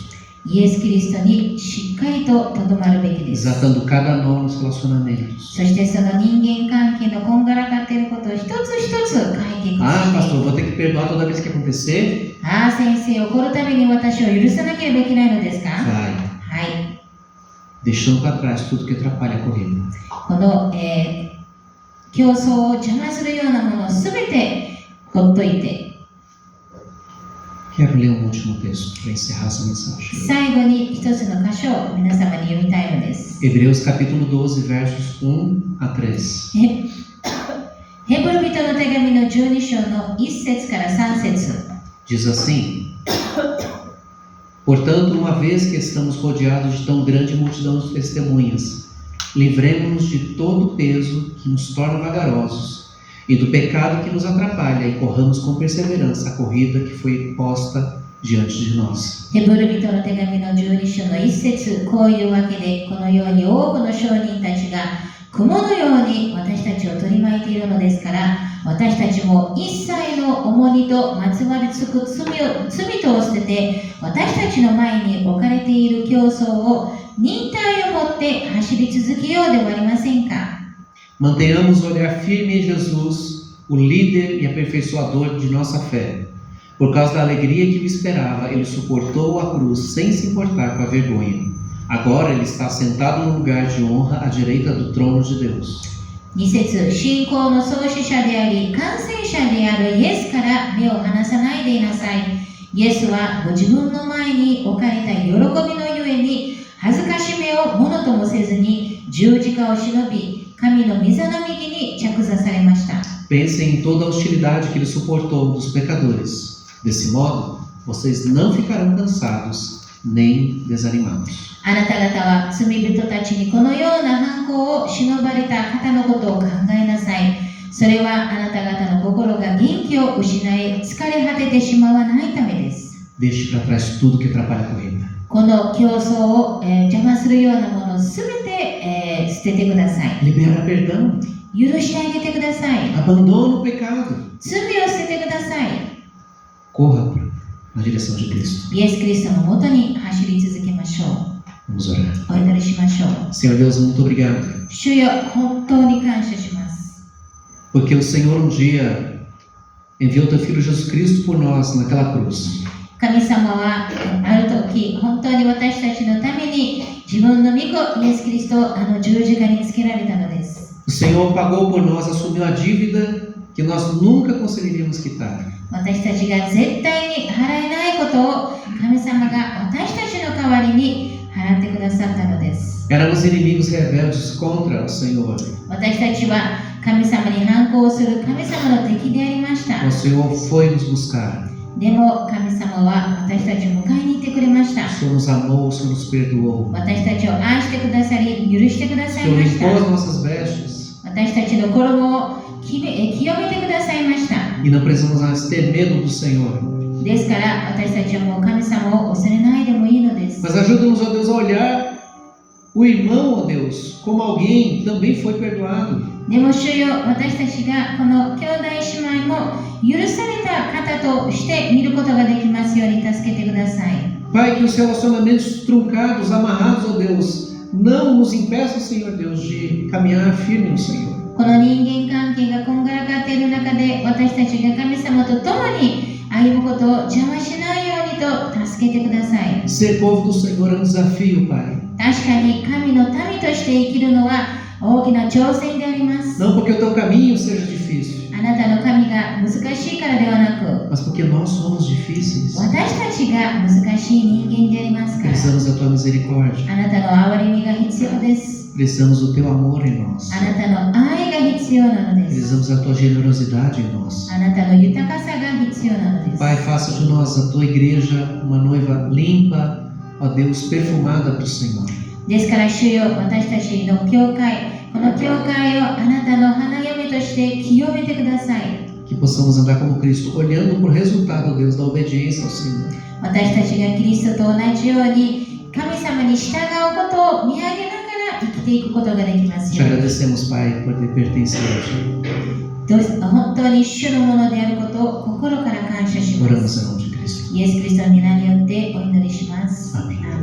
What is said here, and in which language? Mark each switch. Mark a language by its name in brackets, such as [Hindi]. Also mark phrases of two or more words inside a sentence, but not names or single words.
[Japanese] イエス・キリストにしっかりととどまるべきです。 [Portuguese] Desatando cada nó nos relacionamentos. [Japanese] そしてその人間関係のこんがらがっていることを一つ一つ解決 Ah, して [Portuguese] pastor, vou ter que perdoar toda vez que acontecer? [Japanese] ああ、先生、怒るために私を許さなければいけないのですか？ [Portuguese] Vai. [Japanese] はい。 [Portuguese] Deixando para trás tudo que atrapalha a corrida. [Japanese] この、競争を邪魔するようなものをすべてほっといて、 [Portuguese] Quero ler um último texto para encerrar essa mensagem. [Japanese] 最後に一つの箇所を皆様に読みたいのです。 [Portuguese] Hebreus capítulo 12, versos 1 a 3. [Japanese] ヘブル人の手紙の12章の1節から3節 [Portuguese] Diz assim: Portanto, uma vez que estamos rodeados de tão grande multidão de testemunhas, livremos-nos de todo o peso que nos torna vagarosos e do pecado que nos atrapalha e corramos com perseverança a corrida que foi posta diante de nós. [Japanese] ヘブル人の手紙の12章の1節こういうわけで、このように多くの証人たちが雲のように私たちを取り巻いているのですから、私たちも一切の重荷とまつわりつく罪とを捨てて、私たちの前に置かれている競争を忍耐を持って走り続けようではありませんか。 [Portuguese] Mantenhamos o olhar firme em Jesus, o líder e aperfeiçoador de nossa fé. Por causa da alegria que o esperava, ele suportou a cruz sem se importar com a vergonha. Agora ele está sentado no lugar de honra à direita do trono de Deus. [Japanese] 2 節信仰の創始者であり完成者であるイエスから目を離さないでいなさい。イエスはご自分の前に置かれた喜びのゆえに恥ずかしめをものともせずに十字架を忍び、神の御座の右に着座されました。 [Portuguese] Pensem em toda a hostilidade que ele suportou dos pecadores. Desse modo, vocês não ficarão cansados nem desanimados. [Japanese] あなた方は罪人たちにこのような犯行を忍ばれた方のことを考えなさい。それはあなた方の心が元気を失い疲れ果ててしまわないためです。 [Portuguese] Deixe para trás tudo que atrapalha a corrida. [Japanese] この競争を、邪魔するようなものをすべて、捨ててください。 [Portuguese] Libera perdão. [Japanese] 許してあげてください。 [Portuguese] Abandona o pecado. [Japanese] 罪を捨ててください。 [Portuguese] Corra na direção de Cristo. [Japanese] イエス・キリストのもとに走り続けましょう。 [Portuguese] Vamos orar. [Japanese] お祈りしましょう。 [Portuguese] Senhor Deus, muito obrigado. [Japanese] 主よ、本当に感謝します。 [Portuguese] Porque o Senhor um dia enviou teu Filho Jesus Cristo por nós naquela cruz. [Japanese] 神様はある時、本当に私たちのために自分の御子イエス・キリストをあの十字架につけられたのです。 [Portuguese] O Senhor pagou por nós, assumiu a dívida que nós nunca conseguiríamos quitar. [Japanese] 私たちが絶対に払えないことを神様が私たちの代わりに払ってくださったのです。 [Portuguese] Éramos inimigos rebeldes contra o Senhor. [Japanese] 私たちは神様に反抗する神様の敵でありました。 [Portuguese] O Senhor foi nos buscar. [Japanese] でも神様は私たちを迎えに行ってくれました。 [Portuguese] O Senhor nos amou, o Senhor nos perdoou. [Japanese] 私たちを愛してくださり、許してくだ [Portuguese] O [Japanese] さい [Portuguese] Senhor [Japanese] まし [Portuguese] limpou [Japanese] た。 [Portuguese] as nossas vestes. [Japanese] 私たちの衣を清めてくださいました。 [Portuguese] E não precisamos mais ter medo do Senhor. [Japanese] ですから私たちはもう神様を恐れないでもいいのです。 [Portuguese] Mas ajuda-nos, ó Deus, a olhar o irmão, ó Deus, como alguém que também foi perdoado. [Japanese] でも主よ、私たちがこの兄弟姉妹も許された方として見ることができますように助けてください。 [Portuguese] Pai, que os relacionamentos truncados, amarrados, ó Deus, não nos impeçam, Senhor Deus, de caminhar firme no Senhor. [Japanese] この人間関係がこんがらがっている中で私たちが神様と共に歩むことを邪魔しないようにと助けてください。 [Portuguese] Ser povo do Senhor é um desafio, Pai. [Japanese] 確かに神の民として生きるのは大きな挑戦であります。。 [Portuguese] Não porque o teu caminho seja difícil, [Japanese] あなたの神が難しいからではなく、 [Portuguese] mas porque nós somos difíceis. [Japanese] 私たちが難しい人間でありますから、 [Portuguese] Precisamos da tua misericórdia. [Japanese] あなたの憐れみが必要です。 [Portuguese] Precisamos do teu amor em nós. [Japanese] あなたの愛が必要なのです。 [Portuguese] Precisamos da tua generosidade em nós. [Japanese] あなたの豊かさが必要なのです。 [Portuguese] Pai, faça de nós, a tua igreja, uma noiva limpa, ó Deus, perfumada para o Senhor. [Japanese] ですから主よ、私たちの教会、この教会をあなたの花嫁として清めてください。 [Portuguese] Que possamos andar como Cristo, olhando para o resultado, ó Deus, da obediência ao Senhor. [Japanese] 私たちがキリストと同じように神様に従うことを見上げながら生きていくことができます [Portuguese] Te [Japanese] ように。 [Portuguese] agradecemos, Pai, por ter pertencido a Ti. [Japanese] 本当に主のものであることを心から感謝しま [Portuguese] Oramos [Japanese] す。 [Portuguese] em nome de Cristo. [Japanese] イエス・キリストの皆によってお祈りします。 [Portuguese] Amém.